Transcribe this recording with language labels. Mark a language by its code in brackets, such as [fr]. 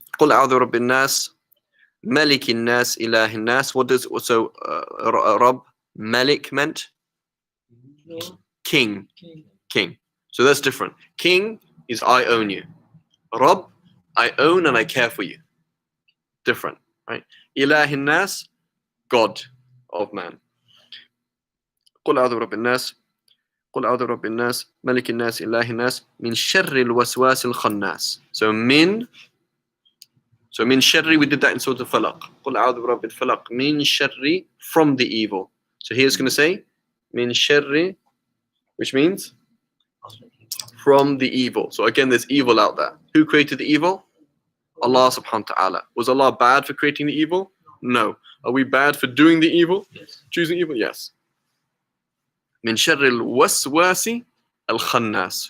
[ar] قل أعوذ برب الناس ملك الناس إله الناس. [en] What does Rabb Malik meant? King. So that's different. King is I own you. Rabb, I own and I care for you. Different, right? [ar] إله الناس, [en] God of man. [ar] قل أعوذ برب الناس قل أعوذ برب الناس ملك الناس إله الناس من شر الوسواس الخناس. [en] So min sharri, we did that in Surah Al-Falaq. [ar] قل أعوذ برب الفلق من شر, [en] from the evil. So here it's going to say min sharri, which means from the evil. So again, there's evil out there. Who created the evil? Allah subhanahu wa ta'ala. Was Allah bad for creating the evil? No. Are we bad for doing the evil? Yes. Choosing evil? Yes. [ar] Min sharri al-waswasi al-khannas.